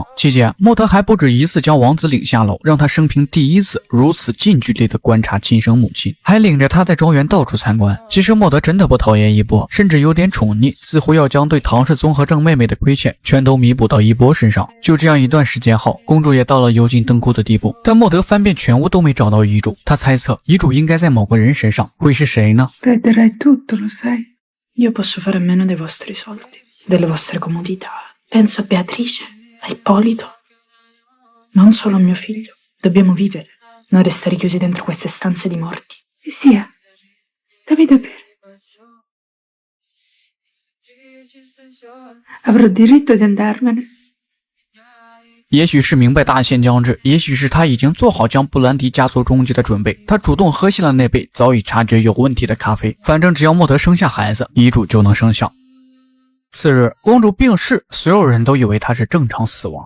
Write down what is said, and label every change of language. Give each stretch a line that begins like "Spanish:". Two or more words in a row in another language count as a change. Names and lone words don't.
Chinese: 期间，莫德还不止一次将王子领下楼，让他生平第一次如此近距离地观察亲生母亲，还领着他在庄园到处参观。其实莫德真的不讨厌一波，甚至有点宠溺，似乎要将对唐氏综合症妹妹的亏欠全都弥补到一波身上。就这样一段时间后，公主也到了油尽灯枯的地步，但莫德翻遍全屋都没找到遗嘱。他猜测遗嘱应该在某个人身上，会是谁呢？
Italian: Perderai tutto, lo sai. Io posso fare a meno dei vostri soldi, delle vostre comodità. Penso a Beatrice, a Ippolito. Non solo a mio figlio. Dobbiamo vivere, non restare chiusi dentro queste stanze di morti. Che sia. Dammi da bere. Avrò diritto di andarmene.
Chinese: 也许是明白大限将至，也许是他已经做好将布兰迪家族终结的准备，他主动喝下了那杯早已察觉有问题的咖啡。反正只要莫德生下孩子，遗嘱就能生效。次日，公主病逝，所有人都以为她是正常死亡。